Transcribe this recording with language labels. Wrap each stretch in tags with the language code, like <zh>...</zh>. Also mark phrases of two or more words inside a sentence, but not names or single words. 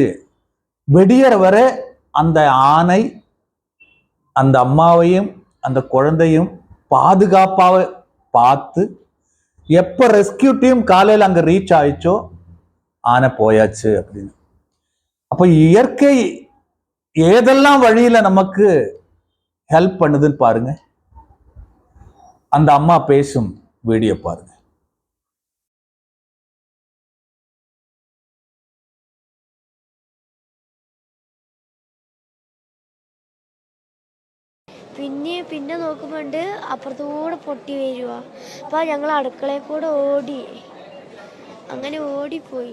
<ta>வெடியற வர அந்த ஆனை அந்த அம்மாவையும் அந்த குழந்தையும் பாதுகாப்பாக பார்த்து, எப்ப</ta> <en>rescue team</en> <ta>காலையில் அங்க ரீச் ஆயிச்சோ ஆனை போயாச்சு அப்படின்னு. அப்ப இயற்கை ஏதெல்லாம் வழியில நமக்கு ஹெல்ப் பண்ணுதுன்னு பாருங்க. அந்த அம்மா பேசும் வீடியோ பாருங்க.</ta> <ml>പിന്നെ നോക്കുമ്പോണ്ട് അപ്പുറത്തൂടെ പൊട്ടി വരുക. അപ്പോൾ ഞങ്ങൾ അടുക്കളയിൽ കൂടെ ഓടി, അങ്ങനെ ഓടിപ്പോയി.</ml>